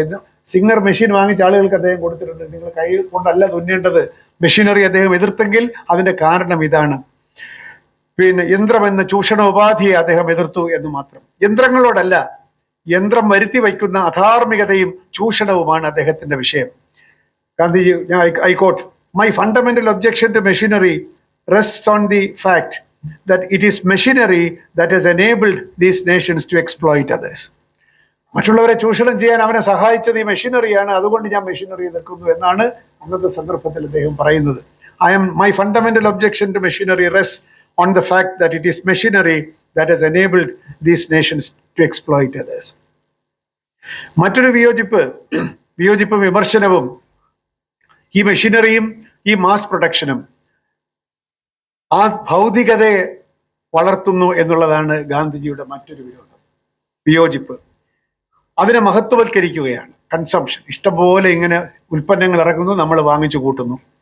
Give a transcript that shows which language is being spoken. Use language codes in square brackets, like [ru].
[ml] ഇന്ന് singer machine വാങ്ങിച്ച ആളുകൾക്ക് അദ്ദേഹം കൊടുത്തിട്ടുണ്ട്. നിങ്ങൾ കൈ കൊണ്ടല്ല തുന്നേണ്ടത്. മെഷീനറി അദ്ദേഹം എതിർത്തെങ്കിൽ അതിന്റെ കാരണം ഇതാണ്. യന്ത്രം എന്ന ചൂഷണോപാധിയെ അദ്ദേഹം എതിർത്തു എന്ന് മാത്രം. യന്ത്രങ്ങളോടല്ല, യന്ത്രം വരുത്തി വയ്ക്കുന്ന അധാർമികതയും ചൂഷണവുമാണ് അദ്ദേഹത്തിന്റെ വിഷയം. [en] Gandhiji, I quote, my fundamental objection to machinery rests on the fact that it is machinery that has enabled these nations to exploit others. [ml] മറ്റുള്ളവരെ ചൂഷണം ചെയ്യാൻ അവനെ സഹായിച്ചത് ഈ മെഷീനറിയാണ്, അതുകൊണ്ട് ഞാൻ മെഷീനറി എതിർക്കുന്നു എന്നാണ് അന്നത്തെ സന്ദർഭത്തിൽ അദ്ദേഹം പറയുന്നത്. [en] My fundamental objection to machinery rests on the fact that it is machinery that has enabled these nations to exploit others. [ml] മറ്റൊരു വിയോജിപ്പും വിമർശനവും ഈ മെഷീനറിയും ഈ മാസ് പ്രൊഡക്ഷനും ആ ഭൗതികതയെ വളർത്തുന്നു എന്നുള്ളതാണ് ഗാന്ധിജിയുടെ മറ്റൊരു വിയോജിപ്പ്. അതിനെ മഹത്വവൽക്കരിക്കുകയാണ്. കൺസംഷൻ, ഇഷ്ടംപോലെ ഇങ്ങനെ ഉൽപ്പന്നങ്ങൾ ഇറങ്ങുന്നു, നമ്മൾ വാങ്ങിച്ചു കൂട്ടുന്നു.